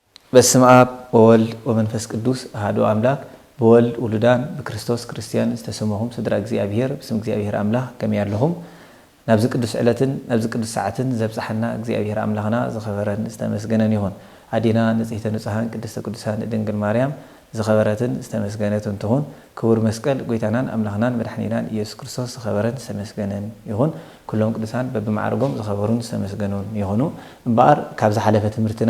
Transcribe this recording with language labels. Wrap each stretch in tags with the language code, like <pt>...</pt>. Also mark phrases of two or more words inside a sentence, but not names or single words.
<gez>በስመ አብ ወወልድ ወመንፈስ ቅዱስ አሐዱ አምላክ</gez> <ti>በወልድ ውሉዳን በክርስቶስ ክርስቲያን ዝተሰመሁም ስድራ እግዚአብሔር በስም እግዚአብሔር አምላክ ከመ ያለሁም ናብዚ ቅዱስ ዕለትን ናብዚ ቅዱስ ሰዓትን ዘብጽሐና እግዚአብሔር አምላክና ዘኸበረን ዝተመስገነን ይሁን አዲና</ti> <gez>ንጽሕተ ንጹሃን ቅድስተ ቅዱሳን</gez> <ti>ድንግል ማርያም ዘኸበረትን ዝተመስገነትን ትሁን ክቡር መስቀል ጎይታናን አምላክናን መድኃኒናን ኢየሱስ ክርስቶስ ዘኸበረን ዝተመስገነን ይሁን ኩሎም ቅዱሳን በብማዕርጎም ዘኸበሩን ዝተመስገኑን ይሁኑ እምበኣር ካብ ዝሓለፈ ትምህርትና</ti>